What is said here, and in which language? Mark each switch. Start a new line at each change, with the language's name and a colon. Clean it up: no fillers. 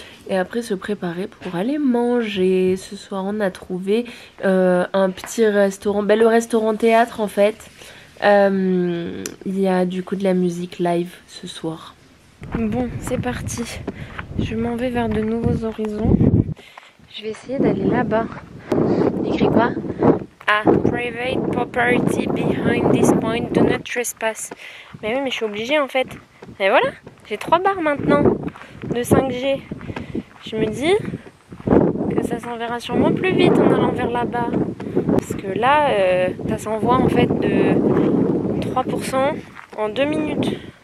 French: Et après se préparer pour aller manger. Ce soir on a trouvé un petit restaurant, le restaurant théâtre en fait. Il y a du coup de la musique live ce soir. Bon, c'est parti. Je m'en vais vers de nouveaux horizons. Je vais essayer d'aller là-bas. N'écris pas.
English: Ah, private property behind this point, do not trespass.
French: Mais oui, mais je suis obligée en fait. Et voilà, j'ai 3 barres maintenant de 5G. Je me dis que ça s'enverra sûrement plus vite en allant vers là-bas. Parce que là, ça s'envoie en fait de 3% en 2 minutes.